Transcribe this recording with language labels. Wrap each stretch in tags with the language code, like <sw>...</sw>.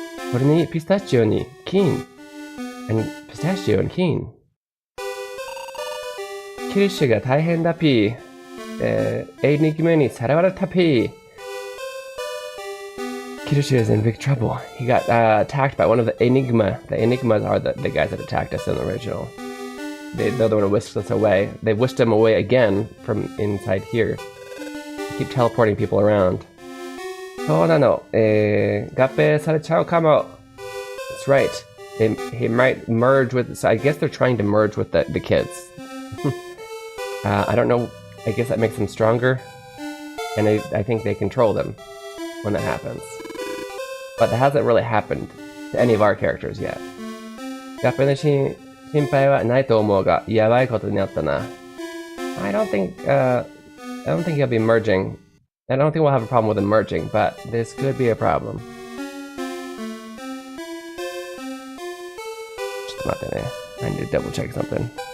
<ja>これにピスタチオに金。</ja> <en>and pistachio and keen.</en> <ja>キルシュが大変だピー。エニグマにさらわれたピー。</ja> <en>Kirishia is in big trouble. He got attacked by one of the Enigma. The Enigmas are the guys that attacked us in the original. They're the one who whisked us away. They whisked him away again from inside here. They keep teleporting people around. Oh no,</en> <ja>Gappe sarechao kamo.</ja> <en>That's right. He might merge with. So I guess they're trying to merge with the kids. I don't know. I guess that makes them stronger, and I think they control them when that happens. But that hasn't really happened to any of our characters yet.</en> <ja>やっぱり心配はないと思うが、やばいことになったな。</ja> <en>I don't think he'll be merging. I don't think we'll have a problem with him merging, but this could be a problem.</en> <ja>ちょっと待ってね。</ja> <en>I need to double check something.</en>